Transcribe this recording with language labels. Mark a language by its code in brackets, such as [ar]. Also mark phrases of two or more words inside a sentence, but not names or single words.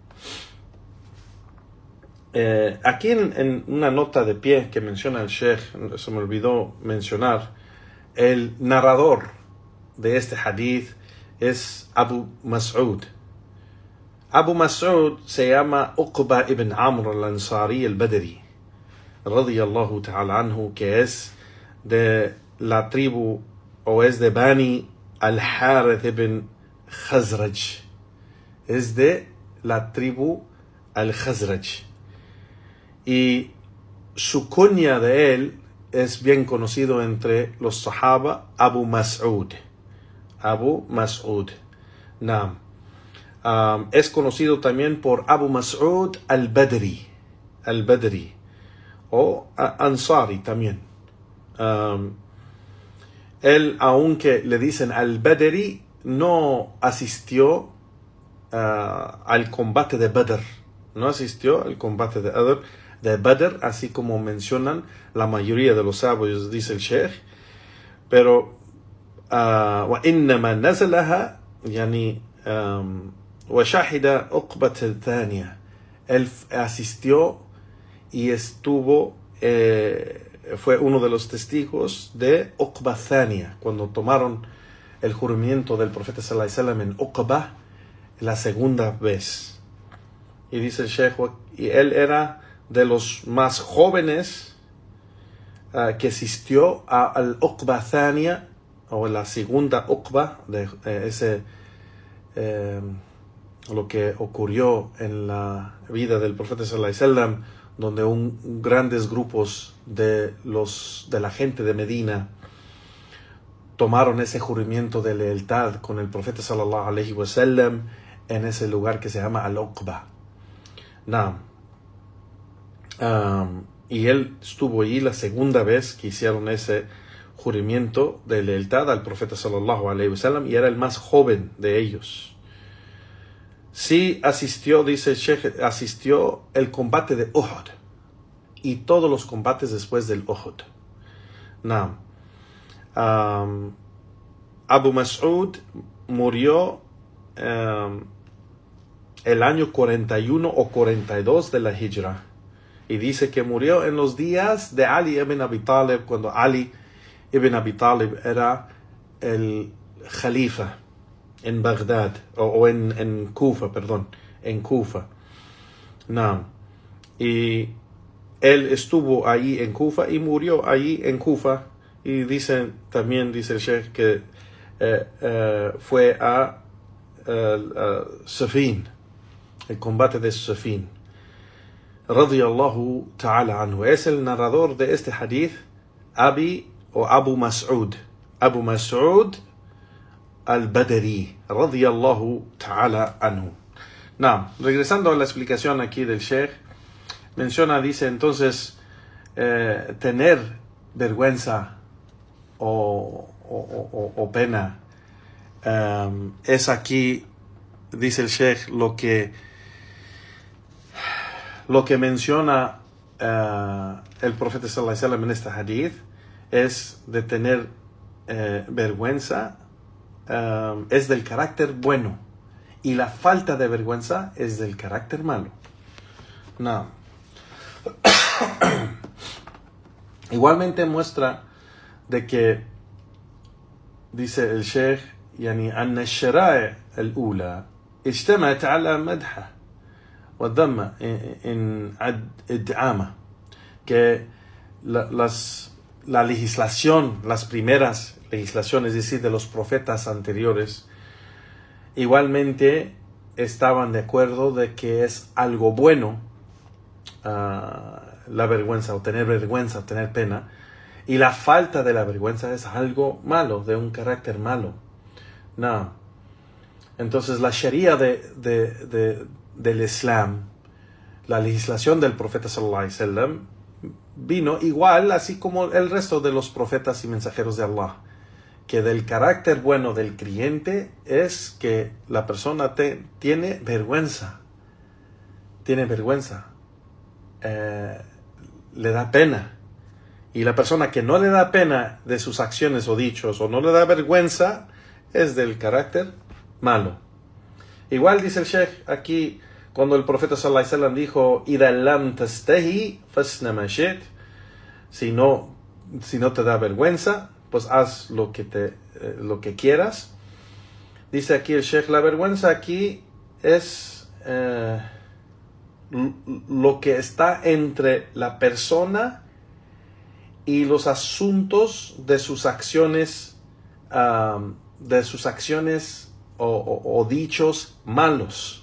[es] Aquí en una nota de pie que menciona el Sheikh, se me olvidó mencionar, el narrador de este hadith es Abu Mas'ud. Abu Mas'ud se llama Uqba ibn Amr al-Ansari al-Badri, [ar] رضي الله تعالى عنه, [es] que es de la tribu, o es de Bani al-Harith ibn Khazraj. Es de la tribu al-Khazraj. Y su cuña de él es bien conocido entre los sahaba, Abu Mas'ud. Abu Mas'ud. Naam. Es conocido también por Abu Mas'ud al-Badri. Al-Badri. O Ansari también. Él, aunque le dicen al-Badri, no asistió al combate de Badr. No asistió al combate de Badr, así como mencionan la mayoría de los sabios, dice el Sheikh. [ar] Pero وإنما نزلها يعني وشاهد عقبة الثانية. [es] Él asistió y estuvo, fue uno de los testigos de Uqba Thania, cuando tomaron el juramento del profeta [ar] صلى الله عليه وسلم [es] en Uqba la segunda vez. Y dice el Sheikh, y él era de los más jóvenes que asistió al Uqba Thania, o la segunda Uqba, de lo que ocurrió en la vida del profeta [ar] صلى الله عليه وسلم, [es] donde grandes grupos de la gente de Medina tomaron ese juramento de lealtad con el profeta [ar] صلى الله عليه وسلم [es] en ese lugar que se llama Al-Uqba. Y él estuvo allí la segunda vez que hicieron ese juramento de lealtad al profeta [ar] صلى الله عليه وسلم, [es] y era el más joven de ellos. Sí asistió, dice el Sheikh, asistió el combate de Uhud y todos los combates después del Uhud. Abu Mas'ud murió el año 41 o 42 de la Hijra, y dice que murió en los días de Ali ibn Abi Talib, cuando Ali ibn Abi Talib era el Khalifa en Bagdad, o en Kufa, perdón, en Kufa. Y él estuvo ahí en Kufa y murió ahí en Kufa, y también dice el Sheikh que fue a Safin, el combate de Safin, [ar] رضي الله تعالى عنه. [es] Es el narrador de este hadith, Abu Mas'ud al-Badri, [ar] رضي الله تعالى عنه. [es] Regresando a la explicación aquí del Sheikh, dice entonces, tener vergüenza o pena. Es aquí, dice el Sheikh, lo que menciona el profeta [ar] صلى الله عليه وسلم [es] en este hadith es de tener vergüenza, es del carácter bueno, y la falta de vergüenza es del carácter malo. No. Igualmente muestra de que, dice el Sheikh, [ar] يعني أن الشرائع الأولى اجتمعت على مدحه والذم en ادعامه, [es] que la legislación, las primeras legislaciones, es decir, de los profetas anteriores, igualmente estaban de acuerdo de que es algo bueno la vergüenza, o tener pena, y la falta de la vergüenza es algo malo, de un carácter malo. No. Entonces la Sharia del Islam, la legislación del profeta [ar] صلى الله عليه وسلم, [es] vino igual, así como el resto de los profetas y mensajeros de Allah, que del carácter bueno del creyente es que la persona tiene vergüenza, le da pena. Y la persona que no le da pena de sus acciones o dichos, o no le da vergüenza, es del carácter malo. Igual dice el Sheikh aquí, cuando el profeta [ar] صلى الله عليه وسلم [es] dijo, [ar] إِذَا لَمْ تَسْتَهِي فَاسْنَ مَا شِئْتَ, [es] si no te da vergüenza, pues haz lo que quieras. Dice aquí el Sheikh, la vergüenza aquí es lo que está entre la persona y los asuntos de sus acciones, o dichos malos.